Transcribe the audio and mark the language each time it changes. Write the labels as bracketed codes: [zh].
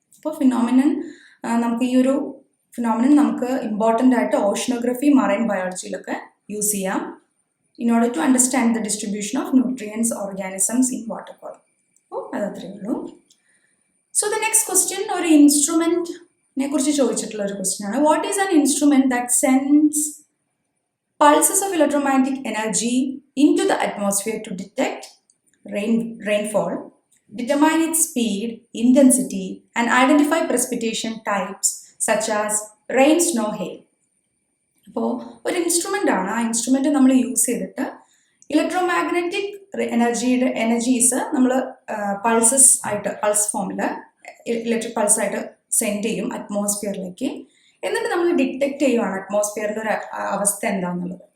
[ml] അപ്പോൾ നമുക്ക് ഈ ഒരു ഫിനോമിനൻ നമുക്ക് ഇമ്പോർട്ടൻ്റ് ആയിട്ട് ഓഷ്യനോഗ്രഫി, മറൈൻ ബയോളജിയിലൊക്കെ യൂസ് ചെയ്യാം [en] in order to understand the distribution of nutrients, organisms in water column. [ml] അപ്പോൾ അതത്രയേ ഉള്ളൂ. [en] so the next question [ml] ഒരു ഇൻസ്ട്രുമെൻറ്റിനെ കുറിച്ച് ചോദിച്ചിട്ടുള്ള ഒരു ക്വസ്റ്റ്യൻ ആണ്. [en] What is an instrument that sends pulses of electromagnetic energy into the atmosphere to detect rainfall, determine its speed, intensity, and identify precipitation types such as rain, snow, hail. [ml] അപ്പോൾ ഒരു instrument ആണ്. ആ instrument നമ്മൾ use ചെയ്തിട്ട് electromagnetic energies നമ്മൾ pulses ആയിട്ട്, pulse ഫോമിൽ electric പൾസായിട്ട് send ചെയ്യും അറ്റ്മോസ്ഫിയറിലേക്ക്. എന്നിട്ട് നമ്മൾ ഡിറ്റക്ട് ചെയ്യുവാണ് അറ്റ്മോസ്ഫിയറിൻ്റെ ഒരു അവസ്ഥ എന്താണെന്നുള്ളത്.